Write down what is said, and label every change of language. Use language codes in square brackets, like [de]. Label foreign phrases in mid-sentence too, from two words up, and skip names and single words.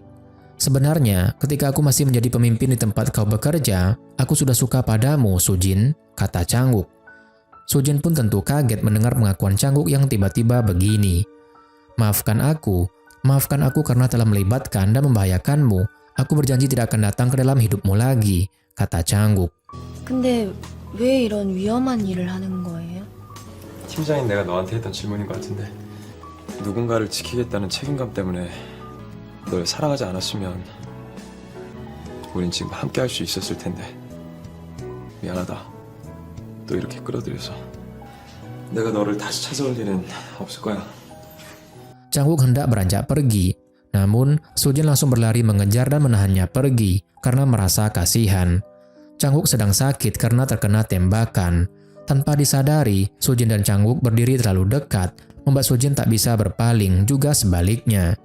[id] "Sebenarnya, ketika aku masih menjadi pemimpin di tempat kau bekerja, aku sudah suka padamu, Sujin," kata Chang-wook. Sujin pun tentu kaget mendengar pengakuan Chang-wook yang tiba-tiba begini. Maafkan aku karena telah melibatkan dan membahayakanmu. Aku berjanji tidak akan datang ke dalam hidupmu lagi," kata Chang-wook. [ko] 근데 왜 이런 위험한 일을 하는 거예요? 팀장인 내가 너한테 했던 질문인 것 같은데 누군가를 지키겠다는 책임감 때문에 널 사랑하지 않았으면 우린 지금 함께 할 수 있었을 텐데 미안하다. 또 이렇게 끌어들여서 내가 너를 다시 찾아올 일은 없을 거야. [id] Chang-wook hendak beranjak pergi, namun Sujin langsung berlari mengejar dan menahannya pergi karena merasa kasihan. Chang-wook sedang sakit karena terkena tembakan. Tanpa disadari, Sujin dan Chang-wook berdiri terlalu dekat, membuat Sujin tak bisa berpaling, juga sebaliknya.